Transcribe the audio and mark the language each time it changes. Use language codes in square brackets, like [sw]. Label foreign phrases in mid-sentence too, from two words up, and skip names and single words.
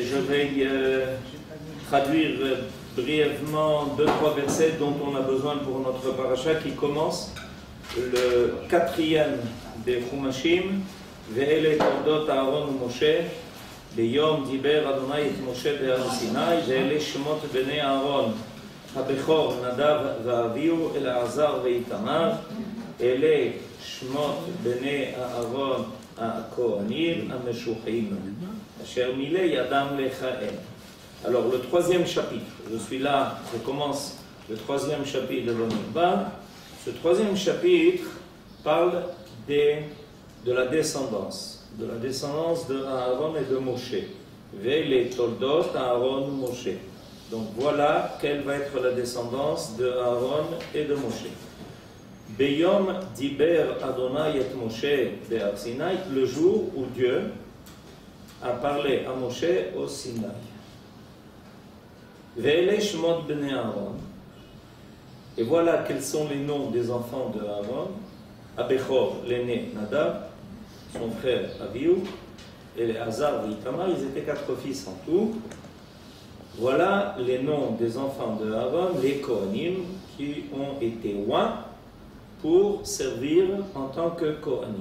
[fr] voudrais traduire brièvement 2-3 versets dont on a besoin pour notre paracha qui commence le 4e des Chumashim. [he] ואלה תולדת אהרן ומשה ביום דבר יהוה את משה בהר סיני ואלה שמות בני אהרן הבכור נדב ואביהו אלעזר ואיתמר אלה שמות בני אהרון הכהנים המשוחים אשר מילא ידם לכהן. [fr] Alors le troisième chapitre, je suis là, je commence le troisième chapitre de Bamidbar. Ce troisième chapitre parle de la descendance de Aaron et de Moshe. [he] ואלה תולדת אהרן ומשה. [fr] Donc voilà quelle va être la descendance de Aaron et de Moshe. [he] ביום דבר יהוה את משה בהר סיני, [fr] le jour où Dieu a parlé à Moshe au Sinaï. [he] ואלה שמות בני אהרן. [fr] Et voilà quels sont les noms des enfants de Aaron. Abechor, l'aîné Nadav, son frère Avihu, et les Hazar et Itamar, ils étaient 4 fils en tout. Voilà les noms des enfants de Aaron, les Kohanim, qui ont été oints pour servir en tant que Kohanim.